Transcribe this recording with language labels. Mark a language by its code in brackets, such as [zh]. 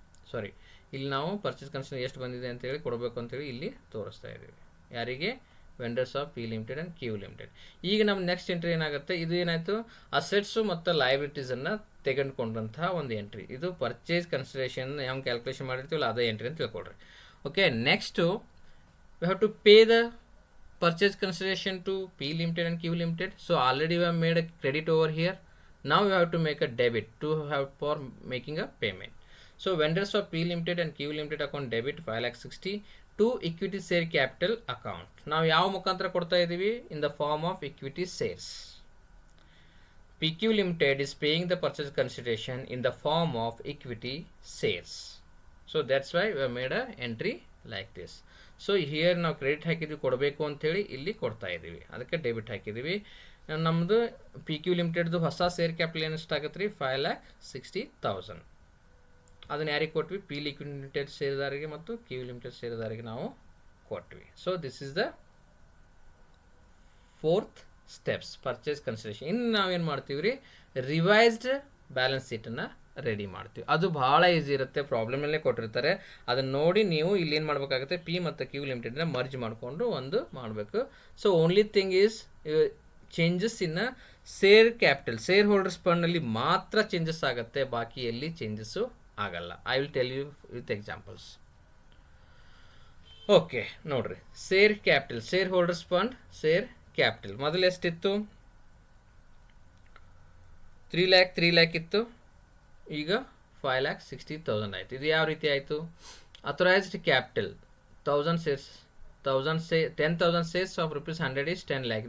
[kn] ಸಾರಿ, ಇಲ್ಲಿ ನಾವು purchase consideration ಎಷ್ಟು ಬಂದಿದೆ ಅಂತೇಳಿ ಕೊಡಬೇಕು ಅಂತೇಳಿ ಇಲ್ಲಿ ತೋರಿಸ್ತಾ ಇದ್ದೀವಿ. ಯಾರಿಗೆ, vendors of P limited and Q limited. ಈಗ ನಮ್ಮ ನೆಕ್ಸ್ಟ್ ಎಂಟ್ರಿ ಏನಾಗುತ್ತೆ, ಇದು ಏನಾಯಿತು, ಅಸೆಟ್ಸು ಮತ್ತು ಲೈಬಿಲಿಟೀಸನ್ನು ತೆಗೆದುಕೊಂಡಂತಹ ಒಂದು ಎಂಟ್ರಿ. ಇದು ಪರ್ಚೇಸ್ ಕನ್ಸಿಡರೇಷನ್ ಯಾವ ಕ್ಯಾಲ್ಕುಲೇಷನ್ ಮಾಡಿರ್ತೀವಲ್ಲ ಅದೇ ಎಂಟ್ರಿ ಅಂತ ತಿಳ್ಕೊಳ್ರಿ. [en] Okay, next we have to pay the purchase consideration to P Limited and Q Limited. So already we have made a credit over here. Now we have to make a debit to have for making a payment. So vendors of P Limited and Q Limited account debit 5,60,000 to equity share capital account. Now [kn] ಯಾವ ಮುಖಾಂತರ ಕೊಡ್ತಾ ಇದ್ದೀವಿ, [en] in the form of equity shares. PQ Limited is paying the purchase consideration in the form of equity shares. So that's why we have made a entry like this. [kn] So here ನಾವು credit ಹಾಕಿದ್ವಿ ಕೊಡಬೇಕು ಅಂಥೇಳಿ ಇಲ್ಲಿ ಕೊಡ್ತಾ ಇದ್ದೀವಿ, ಅದಕ್ಕೆ debit ಹಾಕಿದ್ದೀವಿ. ನಮ್ಮದು ಪಿ ಕ್ಯೂ ಲಿಮಿಟೆಡ್ದು ಹೊಸ ಶೇರ್ ಕ್ಯಾಪಿಟಲ್ ಏನು ಎಷ್ಟಾಗತ್ತೆ ರೀ, 5,60,000. ಅದನ್ನು ಯಾರಿಗೆ ಕೊಟ್ವಿ, ಪಿ ಲಿಮಿಟೆಡ್ ಷೇರುದಾರರಿಗೆ ಮತ್ತು ಕ್ಯೂ ಲಿಮಿಟೆಡ್ ಷೇರುದಾರರಿಗೆ ನಾವು ಕೊಟ್ವಿ. [en] so this is the 4th steps, [kn] purchase consideration. ಇನ್ನು ನಾವೇನು ಮಾಡ್ತೀವಿ ರೀ, ರಿವೈಸ್ಡ್ ಬ್ಯಾಲೆನ್ಸ್ ಶೀಟನ್ನು ರೆಡಿ ಮಾಡ್ತೀವಿ. ಅದು ಭಾಳ ಈಸಿ ಇರುತ್ತೆ, ಪ್ರಾಬ್ಲಮಲ್ಲೇ ಕೊಟ್ಟಿರ್ತಾರೆ, ಅದನ್ನು ನೋಡಿ ನೀವು ಇಲ್ಲಿ ಏನು ಮಾಡಬೇಕಾಗುತ್ತೆ, ಪಿ ಮತ್ತು ಕ್ಯೂ ಲಿಮಿಟೆಡ್ನ ಮರ್ಜ್ ಮಾಡಿಕೊಂಡು ಒಂದು ಮಾಡಬೇಕು. [en] so only thing is changes in [kn] share capital, share holders ಫಂಡ್ನಲ್ಲಿ ಮಾತ್ರ ಚೇಂಜಸ್ ಆಗುತ್ತೆ, ಬಾಕಿ ಎಲ್ಲಿ ಚೇಂಜಸ್ಸು ಆಗಲ್ಲ. [en] I will tell you with examples. [kn] Okay ನೋಡ್ರಿ, share capital, share holders fund, share capital ಮೊದಲು ಎಷ್ಟಿತ್ತು, 3 lakh ಇತ್ತು, ಈಗ 5,60,000 ಆಯಿತು. ಇದು ಯಾವ ರೀತಿ ಆಯಿತು? [en] Authorised capital 1000 shares, 10,000 shares of ₹100 is 10 lakh.